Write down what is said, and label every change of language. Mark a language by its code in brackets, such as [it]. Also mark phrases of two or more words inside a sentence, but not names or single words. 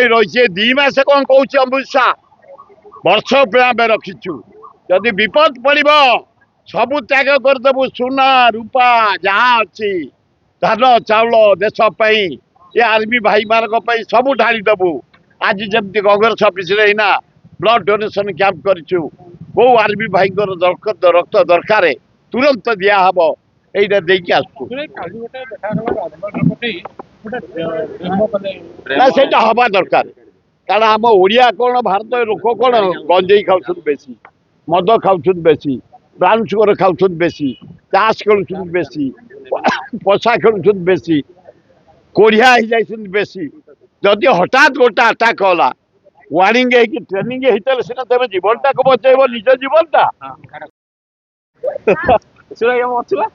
[or] ରହିଛି 2 ମାସ କଣ କହୁଛି ଅମିତ ଶାହ ବର୍ଷକ ପାଇଁ ଆମେ ରଖିଛୁ ଯଦି ବିପଦ ପଡିବ ସବୁ ତ୍ୟାଗ କରିଦେବୁ ସୁନା ରୂପା ଯାହା ଅଛି ଧାନ ଚାଉଳ ଦେଶ ପାଇଁ ଏ ଆର୍ମି ଭାଇମାନଙ୍କ ପାଇଁ ସବୁ ଢାଳି ଦେବୁ ଆଜି ଯେମିତି କଂଗ୍ରେସ ଅଫିସରେ ଏଇନା [en] blood donation camp [or] କରିଛୁ କୋଉ ଆର୍ମି ଭାଇଙ୍କର ରକ୍ତ ଦରକାର ତୁରନ୍ତ ଦିଆହବ [bn] এইটা দেখি আসছো না সেটা হবা দরকার কারণ [or] ଆମ ଓଡ଼ିଆ କଣ ଭାରତର ଲୋକ କଣ ଗଞ୍ଜେଇ ଖାଉଛନ୍ତି ବେଶୀ ମଦ ଖାଉଛନ୍ତି ବେଶୀ [en] brown sugar [or] ଖାଉଛନ୍ତି ବେଶୀ ତାସ ଖେଳୁଛନ୍ତି ବେଶୀ ପଶା ଖେଳୁଛନ୍ତି ବେଶୀ କୋଢିଆ ହେଇଯାଇଛନ୍ତି ବେଶୀ ଯଦି ହଠାତ୍ ଗୋଟେ ଆଟାକ୍ ହେଲା ୱାର୍ଣ୍ଣିଂ ହେଇକି ଟ୍ରେନିଂ ହେଇଥିଲେ ସେଟା ତମେ ଜୀବନଟାକୁ ବଞ୍ଚେଇବ ନିଜ ଜୀବନଟା